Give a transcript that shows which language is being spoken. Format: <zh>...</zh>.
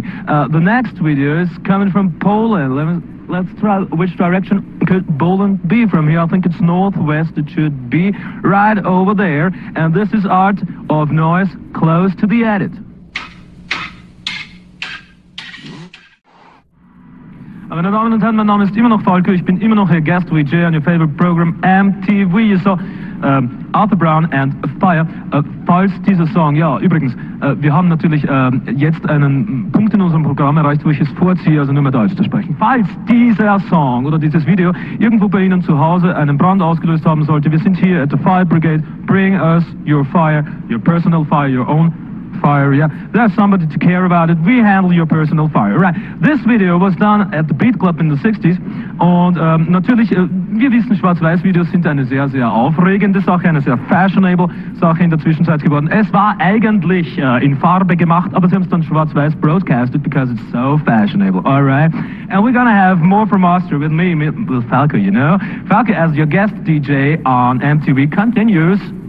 <en>The next video is coming from Poland. Let's try which direction could Poland be from here. I think it's northwest. It should be right over there. And this is Art of Noise, close to the edit.</en> <de>Meine Damen und Herren, mein Name ist immer noch Falco. Ich bin immer noch Ihr</de> <en>Guest VJ on your favorite program MTV. You saw Arthur Brown and Fire.</en> <de>Falls dieser Song, ja, übrigens, wir haben natürlich jetzt einen Punkt in unserem Programm erreicht, wo ich es vorziehe, also nur mehr Deutsch zu sprechen. Falls dieser Song oder dieses Video irgendwo bei Ihnen zu Hause einen Brand ausgelöst haben sollte, wir sind hier</de> <en>at the Fire Brigade. Bring us your fire, your personal fire, your own fire, yeah. There's somebody to care about it. We handle your personal fire, right? This video was done at the Beat Club in the 60s.</en> <de>Und natürlich, wir wissen, Schwarz-Weiß-Videos sind eine sehr, sehr aufregende Sache, eine sehr fashionable Sache in der Zwischenzeit geworden. Es war eigentlich in Farbe gemacht, aber sie haben es dann schwarz-weiß broadcasted</de> <en>because it's so fashionable, alright? And we're gonna have more from Austria with me, with Falco, you know? Falco as your guest DJ on MTV continues.</en>